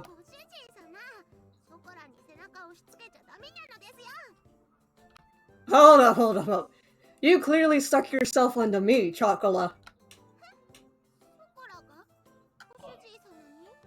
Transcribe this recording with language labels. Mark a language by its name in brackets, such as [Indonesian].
[Japanese] ご主人様、ショコラに背中を押し付けちゃダメなのですよ。 [English] Hold up. You clearly stuck yourself onto me, Chocola. [Japanese] ショコラがご主人様に。